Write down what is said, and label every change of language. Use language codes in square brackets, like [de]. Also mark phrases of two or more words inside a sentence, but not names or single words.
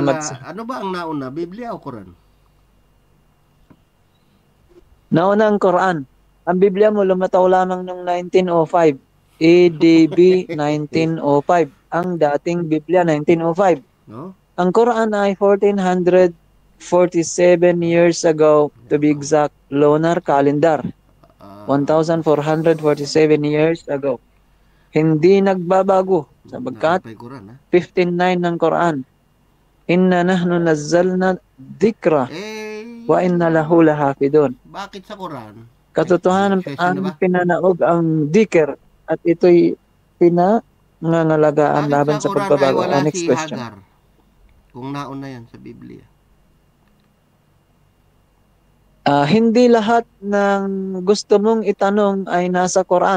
[tl] ano ba ang nauna, Biblia o Quran? Nauna ang Quran. Ang Biblia mo lumataw lamang noong 1905. ADB 1905. Ang dating Biblia 1905. No? Ang Quran ay [en] 1447 years ago, to be exact, lunar calendar. 1447 years ago. [tl] Hindi nagbabago sapagkat 15:9 ng Quran. [ar] إنا نحن نزلنا الذكر وإنا له لحافظون. [tl] Bakit sa Quran? Katotohanan ang pinanaog ang dhikr at ito'y pinangangalagaan laban sa pagbabago. [en] Next question. [tl] Hagar? Kung nauna yan sa Biblia. Hindi lahat ng gusto mong itanong ay nasa Quran.